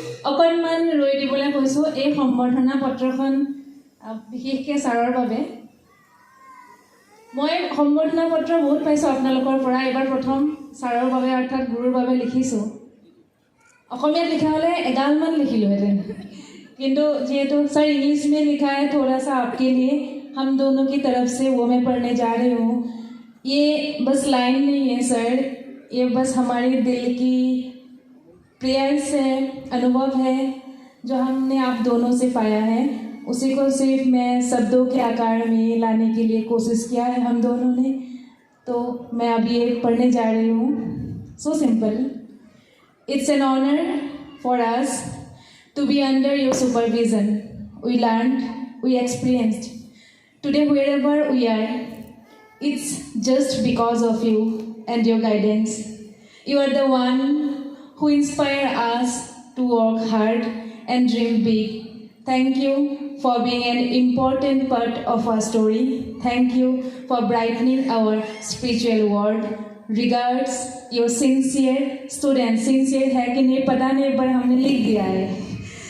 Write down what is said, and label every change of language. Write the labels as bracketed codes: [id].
[as] অকণমান ৰৈ দিবলৈ কৈছোঁ। এই সম্বৰ্ধনা পত্ৰখন বিশেষকৈ ছাৰৰ বাবে। মই সম্বৰ্ধনা পত্ৰ বহুত পাইছোঁ আপোনালোকৰ পৰা। এইবাৰ প্ৰথম ছাৰৰ বাবে অৰ্থাৎ গুৰুৰ বাবে লিখিছোঁ। অসমীয়াত লিখা হ'লে এগালমান লিখিলোহেঁতেন, কিন্তু যিহেতু ছাৰ [hi] इंग्लिश में लिखा है थोड़ा सा आपके लिए, हम दोनों की तरफ से वो मैं पढ़ने जा रही हूँ। ये बस लाइन नहीं है सर, ये बस हमारे दिल की प्रेयर्स है, अनुभव है जो हमने आप दोनों से पाया है, उसी को सिर्फ मैं शब्दों के आकार में लाने के लिए कोशिश किया है हम दोनों ने। तो मैं अब ये पढ़ने जा रही हूँ। [en] So simple, it's an honour for us to be under your supervision. We learned, we experienced. Today wherever we are, it's just because of you and your guidance. You are the one who inspire us to work hard and dream big. Thank you for being an important part of our story. Thank you for brightening our spiritual world. Regards, your sincere students. [hi] Sincere है कि नहीं पता नहीं, पर हमने लिख दिया है.